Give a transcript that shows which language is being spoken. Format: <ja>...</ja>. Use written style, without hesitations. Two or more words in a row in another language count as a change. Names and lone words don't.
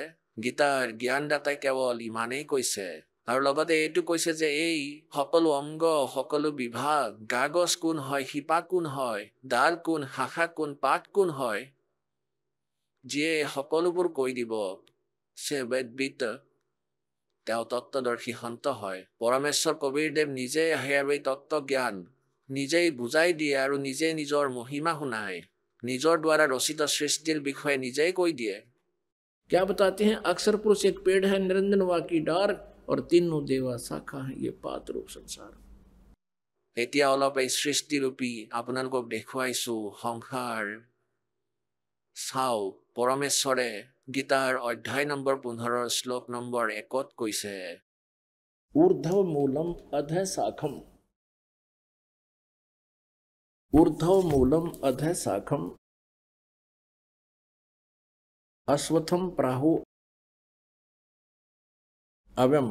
<as>গীতাৰ জ্ঞানদাতাই কেৱল ইমানেই কৈছে আৰু লগতে এইটো কৈছে যে এই সকলো অংগ, সকলো বিভাগ, কাগজ কোন হয়, শিপা কোন হয়, ডাল কোন, শাখা কোন, পাত কোন হয়, যিয়ে সকলোবোৰ কৈ দিব, সে বেদবিদ, তেওঁ তত্ত্বদৰ্শী সন্ত হয়। পৰমেশ্বৰ কবীৰদেৱ নিজে আহে আৰু এই তত্ত্বজ্ঞান নিজেই বুজাই দিয়ে আৰু নিজে নিজৰ মহিমা শুনায়, নিজৰ দ্বাৰা ৰচিত সৃষ্টিৰ বিষয়ে নিজেই কৈ দিয়ে।</as> <hi>क्या बताते हैं, अक्षर पुरुष एक पेड़ है, निरंजन वा की डार और तीनों देवा शाखा है, ये पात रूप संसार।</hi> <as>এতিয়া অলপ এই সৃষ্টিৰূপী আপোনালোকক দেখুৱাইছো সংসাৰ। চাও পৰমেশ্বৰে গীতাৰ অধ্যায় নম্বৰ 15 শ্লোক নম্বৰ 1 কৈছে,</as> <sa>ऊर्ध्व मूलम अध शाखम ऊर्ध्व मूलम अध शाखम अश्वत्थम प्राहु अव्ययम।</sa>